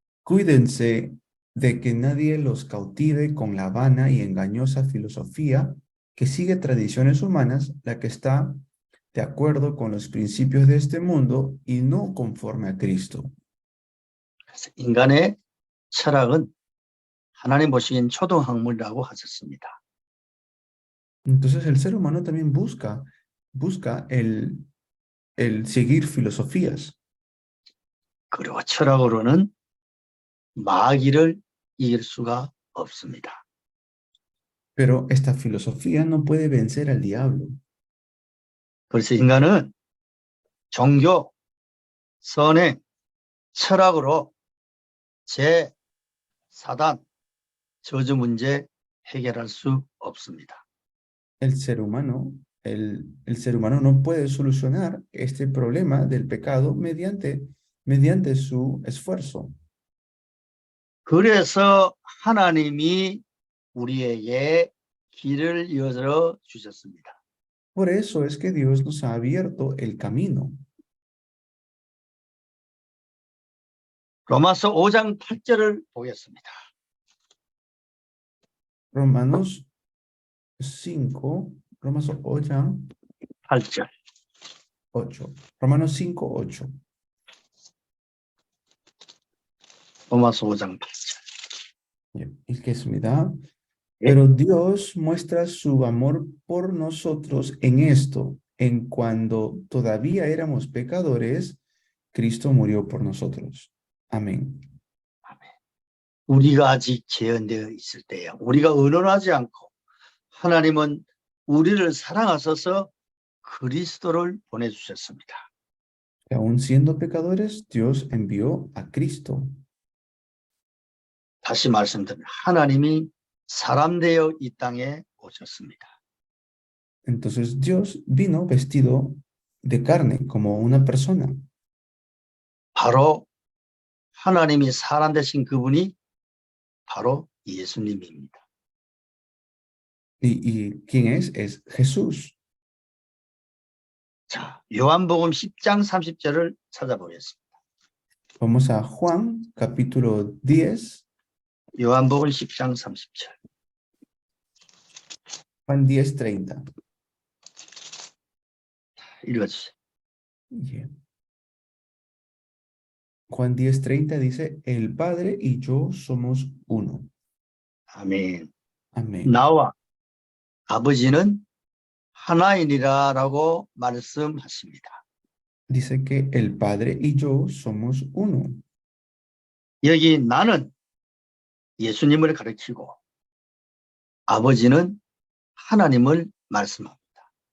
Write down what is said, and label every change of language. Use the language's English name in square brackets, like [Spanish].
[Spanish] Cuídense de que nadie los cautive con la vana y engañosa filosofía que sigue tradiciones humanas, la que está de acuerdo con los principios de este mundo y no conforme a Cristo. [Korean] 그래서 인간의 철학은 하나님 보시기엔 초등학문이라고 하셨습니다. [Spanish] Entonces el ser humano también busca el seguir filosofías. [Korean] 그리고 철학으로는 마귀를 이길 수가 없습니다. [Spanish] Pero esta filosofía no puede vencer al diablo. [Korean] 그래서 인간은 종교, 선행, 철학으로 사단, 저주 문제 해결할 수 없습니다. [Spanish] El ser humano no puede solucionar este problema del pecado mediante su esfuerzo. [Korean] 그래서 하나님이 우리에게 길을 열어 주셨습니다. [Spanish] Por eso es que Dios nos ha abierto el camino. [Korean] 로마서 5장 8절을 보겠습니다. [Spanish] Romanos 5, Romanos 8, [Korean] 8절. [Spanish] 8. Romanos 5, 8. [Korean] 로마서 5장 8절. 읽겠습니다. [Spanish] Pero Dios muestra su amor por nosotros en esto, en cuando todavía éramos pecadores, Cristo murió por nosotros. Amén. [Korean] 우리가 아직 재현되어 있을 때에 우리가 의논하지 않고 하나님은 우리를 사랑하셔서 그리스도를 보내주셨습니다. [Spanish] Aún siendo pecadores, Dios envió a Cristo. [Korean] 다시 말씀드립니다. 하나님이 사람 되어 이 땅에 오셨습니다. [Spanish] Entonces Dios vino vestido de carne como una persona. [Korean] 바로 하나님이 사람 되신 그분이 바로 예수님입니다. [Spanish] ¿Y quién es? Es Jesús. [Korean] 자, 요한복음 10장 30절을 찾아보겠습니다. [Spanish] Vamos a Juan, capítulo 10, [Korean] 요한복음 10장 30절. [Spanish] Juan 10:30. [Korean] 읽어주세요. Yeah. [Spanish] Juan 10:30 dice, el Padre y yo somos uno. [Korean] 아멘. [Spanish] Amén. [Korean] 나와 아버지는 하나이니라라고 말씀하십니다. [Spanish] Dice que el Padre y yo somos uno. [Korean] 여기 나는 예수님을 가리키고 아버지는 하나님을 말씀합니다.